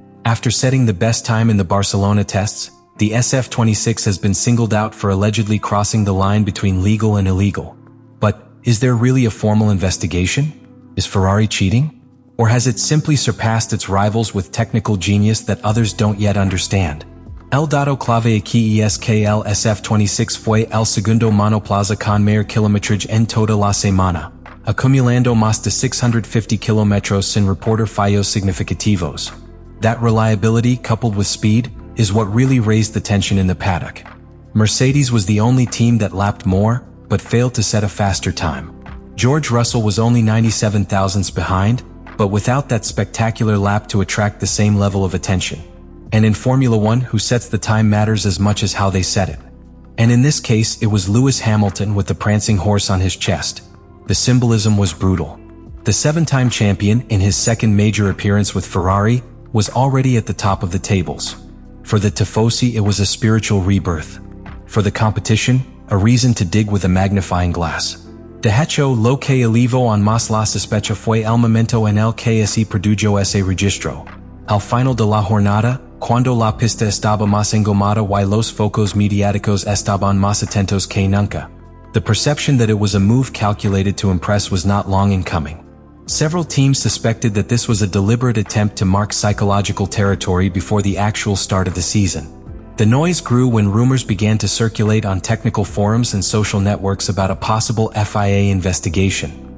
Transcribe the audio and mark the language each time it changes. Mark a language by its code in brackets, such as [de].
[en] After setting the best time in the Barcelona tests, the SF26 has been singled out for allegedly crossing the line between legal and illegal. But is there really a formal investigation? Is Ferrari cheating? Or has it simply surpassed its rivals with technical genius that others don't yet understand? [es] El dato clave aquí es que el SF26 fue el segundo monoplaza con mayor kilometraje en toda la semana, acumulando más de 650 kilómetros sin reporter fallos significativos. [en] That reliability, coupled with speed, is what really raised the tension in the paddock. Mercedes was the only team that lapped more, but failed to set a faster time. George Russell was only 97 thousandths behind, but without that spectacular lap to attract the same level of attention. And in Formula One, who sets the time matters as much as how they set it. And in this case, it was Lewis Hamilton with the prancing horse on his chest. The symbolism was brutal. The 7-time champion, in his second major appearance with Ferrari, was already at the top of the tables. For the Tifosi, it was a spiritual rebirth. For the competition, a reason to dig with a magnifying glass. [es] De hecho, lo que elevó en más la sospecha fue el momento en el que se produjo ese registro. Al final de la jornada, cuando la pista estaba más engomada y los focos mediáticos estaban más atentos que nunca. [en] The perception that it was a move calculated to impress was not long in coming. Several teams suspected that this was a deliberate attempt to mark psychological territory before the actual start of the season. The noise grew when rumors began to circulate on technical forums and social networks about a possible FIA investigation.